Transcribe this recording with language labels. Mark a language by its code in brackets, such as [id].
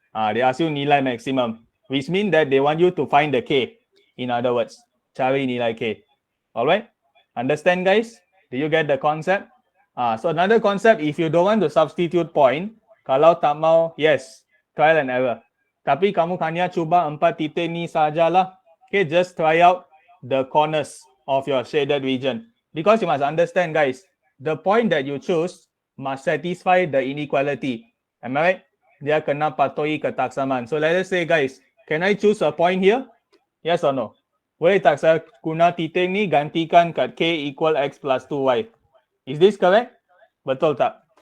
[en] They ask you nilai maximum, which means that they want you to find the K. In other words, [ms] cari nilai K. [en] Alright? Understand, guys? Do you get the concept? So another concept, if you don't want to substitute point, [ms] kalau tak mau, [en] yes, trial and error. [ms] Tapi kamu hanya cuba 4 titik ni sajalah. [en] Okay, just try out the corners of your shaded region. Because you must understand, guys, the point that you choose must satisfy the inequality. Am I right? [ms] Dia kena patuhi ketaksaman. [en] So let us say, guys, can I choose a point here? Yes or no? [ms] Boleh tak saya guna titik ni gantikan kat K equal X plus 2Y? [en] Is this correct? [ms] Betul tak?